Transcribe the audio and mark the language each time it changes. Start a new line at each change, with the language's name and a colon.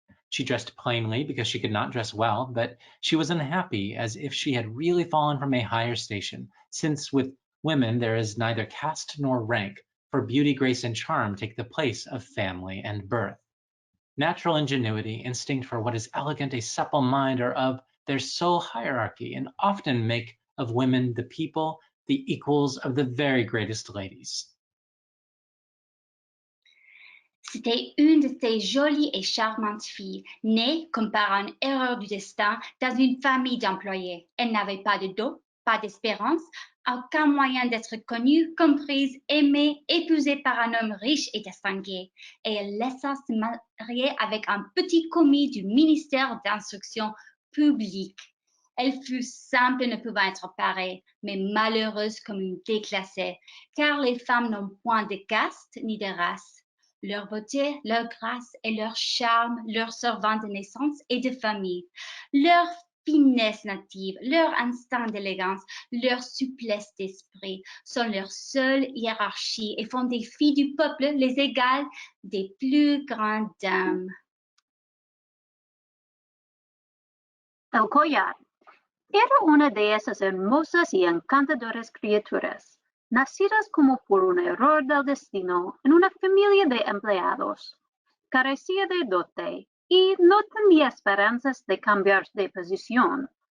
English: She dressed plainly because she could not dress well, but she was unhappy, as if she had really fallen from a higher station, since with women there is neither caste nor rank, for beauty, grace, and charm take the place of family and birth. Natural ingenuity, instinct for what is elegant, a supple mind, are of their sole hierarchy, and often make of women the people, the equals of the very greatest ladies.
French: C'était une de ces jolies et charmantes filles, née, comme par une erreur du destin, dans une famille d'employés. Elle n'avait pas de dot, pas d'espérance, aucun moyen d'être connue, comprise, aimée, épousée par un homme riche et distingué. Et elle laissa se marier avec un petit commis du ministère d'instruction publique. Elle fut simple ne pouvant être parée, mais malheureuse comme une déclassée, car les femmes n'ont point de caste ni de race. Leur beauté, leur grâce et leur charme leur servant de naissance et de famille, leur finesse native, leur instinct d'élégance, leur souplesse d'esprit sont leur seule hiérarchie et font des filles du peuple les égales des plus grandes dames.
Spanish: El collar. Era una de esas hermosas y encantadoras criaturas, nacidas como por un error del destino en una familia de empleados. Carecía de dote y no tenía esperanzas de cambiar de posición.